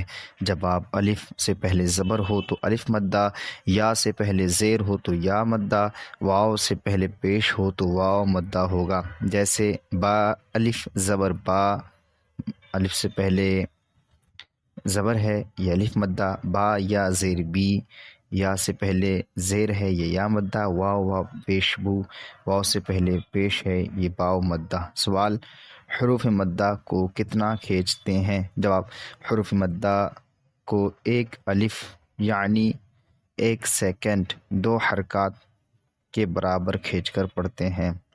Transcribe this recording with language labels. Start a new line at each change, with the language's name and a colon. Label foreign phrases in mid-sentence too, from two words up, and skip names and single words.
Urdu: جواب، الف سے پہلے زبر ہو تو الف مدہ، یا سے پہلے زیر ہو تو یا مدہ، واو سے پہلے پیش ہو تو واو مدہ ہوگا، جیسے با، الف زبر با، الف سے پہلے زبر ہے یہ الف مدہ، با یا زیر بی، یا سے پہلے زیر ہے یہ یا مدہ، واو پیش بو، واو سے پہلے پیش ہے یہ باو مدہ۔ سوال، حروف مدہ کو کتنا کھینچتے ہیں؟ جواب، حروف مدہ کو ایک الف یعنی 1 سیکنڈ 2 حرکات کے برابر کھینچ کر پڑھتے ہیں۔